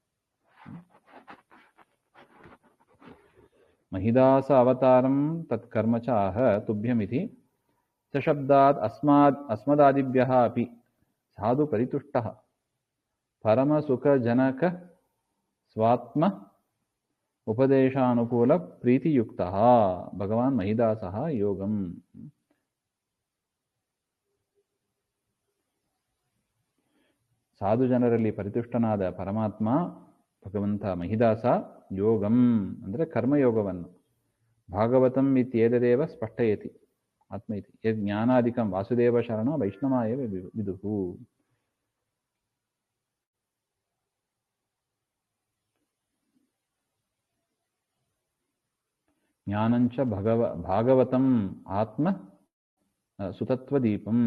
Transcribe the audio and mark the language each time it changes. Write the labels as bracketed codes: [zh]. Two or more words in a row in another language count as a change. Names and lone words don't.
[sa] ಮಹಿದಾಸ ಅವತಾರಂ ತತ್ಕರ್ಮ ಚ ಆಹ ತುಭ್ಯಮಿತಿ ಸಶಬ್ದಾತ್ ಅಸ್ಮದಾದಿಭ್ಯಃ ಅಪಿ ಸಾಧು ಪರಿತುಷ್ಟಃ ಪರಮಸುಖಜನಕ ಸ್ವಾತ್ಮ ಉಪದೇಶಾನುಕೂಲ ಪ್ರೀತಿಯುಕ್ತಃ ಭಗವಾನ್ ಮಹಿದಾಸಃ ಯೋಗಂ. [kn] ಸಾಧು ಜನರಲ್ಲಿ ಪರಿತುಷ್ಟನಾದ ಪರಮಾತ್ಮ ಭಗವಂತ ಮಹಿದಾಸ ಯೋಗಂ ಅಂದರೆ ಕರ್ಮಯೋಗವನ್ನು [sa] ಭಾಗವತಂ ಇತ್ಯೇತದೇವ ಸ್ಪಷ್ಟಯತಿ ಆತ್ಮ ಇತಿ ಯದ್ ಜ್ಞಾನಾದಿಕಂ ವಾಸುದೇವ ಶರಣ ವೈಷ್ಣವಾಯ ವಿದುಹು. ಜ್ಞಾನಂಚ ಭಾಗವತಂ ಆತ್ಮ ಸುತತ್ವದೀಪಂ.